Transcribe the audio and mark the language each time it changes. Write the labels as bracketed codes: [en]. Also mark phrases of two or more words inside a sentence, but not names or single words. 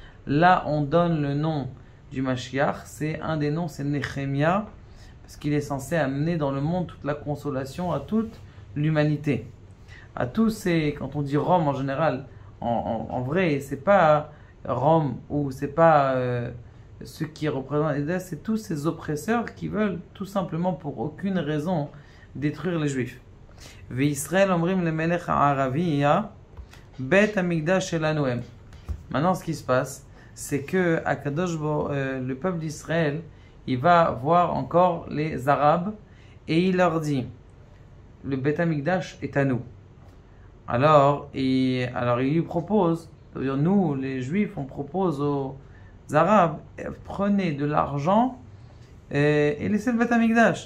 [fr] là on donne le nom du Mashiach. C'est un des noms, c'est Nehemia, parce qu'il est censé amener dans le monde toute la consolation à toute l'humanité. À tous ces, quand on dit Rome en général, en vrai, c'est pas Rome ou c'est pas ceux qui représentent, c'est tous ces oppresseurs qui veulent tout simplement pour aucune raison détruire les Juifs. [he] וישראל אומרים למלך הערביה בית המקדש שלנו. [fr] Maintenant, ce qui se passe, c'est que le peuple d'Israël, il va voir encore les Arabes et il leur dit, le [he] בית המקדש [fr] est à nous. Alors il lui propose, c'est-à-dire nous, les Juifs, on propose aux Arabes, prenez de l'argent et laissez le [he] בית המקדש.